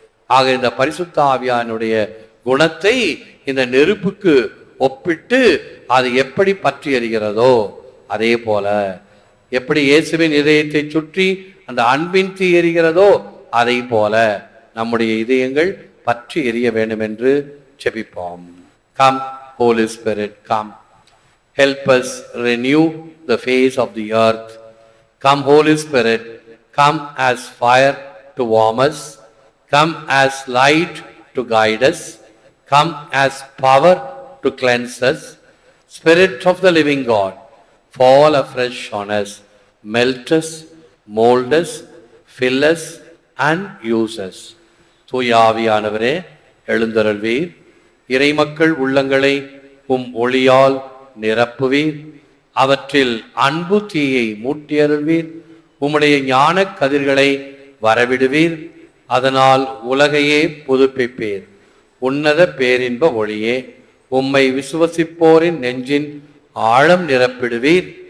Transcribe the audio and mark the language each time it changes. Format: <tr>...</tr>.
<ta>ஆக இந்த பரிசுத்த ஆவியானுடைய குணத்தை இந்த நெருப்புக்கு ஒப்பிட்டு அது எப்படி பற்றி எறிகிறதோ அதே போல, எப்படி இயேசுவின் இதயத்தை சுற்றி அந்த அன்பின் தீ எரிகிறதோ அதை போல நம்முடைய இதயங்கள் பற்றி எரிய வேண்டும் என்று ஜெபிப்போம்.</ta> <en>Come, Holy Spirit, come. Help us renew the face of the earth. Come, Holy Spirit, come as fire to warm us. Come as light to guide us. Come as power to cleanse us. Spirit of the living God, fall afresh on us. Melt us, mold us, fill us and use us.</en> <ta>தூய ஆவியானவரே எழுந்தருள்வீர். இறைமக்கள் உள்ளங்களை ஒளியால் நிரப்புவீர். அவற்றில் அன்பு தீயை மூட்டியருள்வீர். உம்முடைய ஞான கதிர்களை வரவிடுவீர். அதனால் உலகையே புதுப்பிப்பீர். உன்னத பேரின்ப ஒளியே, உம்மை விசுவசிப்போரின் நெஞ்சின் ஆழம் நிரப்பிடுவீர்.</ta>